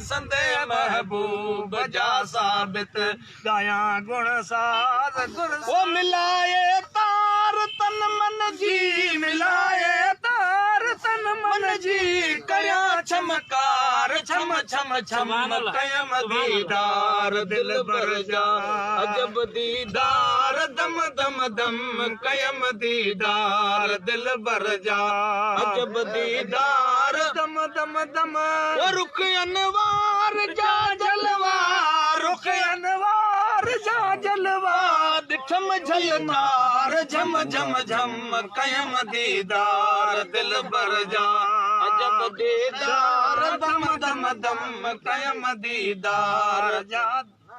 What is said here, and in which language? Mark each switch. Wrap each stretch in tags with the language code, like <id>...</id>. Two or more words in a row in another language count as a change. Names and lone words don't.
<sd>سندي محبوب جا ثابت ڳايان گڻ ساز گڻ او ملائي تار تن من جي، جي، ملائي تار تن من جي، ڪريان چمڪار، ڇم، ڇم، ڇم،</sd> <ar>سبحان الله. ڪيم سبحان الله.</ar> <sd>ديدار دلبر جا، عجب ديدار، دم، دم، دم، ڪيم ديدار دلبر جا، عجب ديدار، دم، دم، دم. او رخ انوار جا جلوا، رخ انوار جا جلوا. ڏٺم جھلڪار، جھم، جھم، جھم، ڪيم ديدار دلبر جا، عجب ديدار، دم، دم، دم، ڪيم ديدار جا.</sd>